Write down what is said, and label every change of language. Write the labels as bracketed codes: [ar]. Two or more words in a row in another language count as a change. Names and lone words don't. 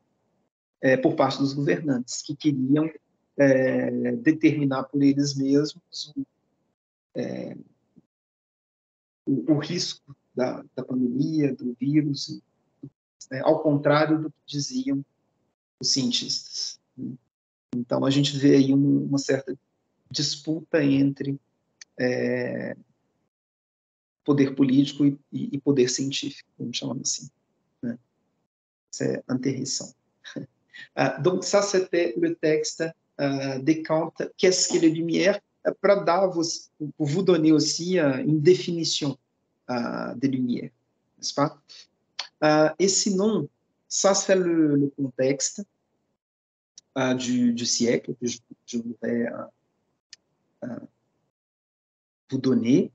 [pt] Por parte dos governantes, que queriam determinar por eles mesmos o risco da pandemia, do vírus, ao contrário do que diziam os cientistas. Então, a gente vê aí uma certa disputa entre poder político e poder científico, vamos chamar assim. Né? [fr] C'est intéressant. Donc, ça, c'était le texte de Kant. Qu'est-ce que les lumières? pour vous donner aussi une définition des lumières, n'est-ce pas? Et sinon, ça c'est le contexte du siècle que je voudrais vous donner.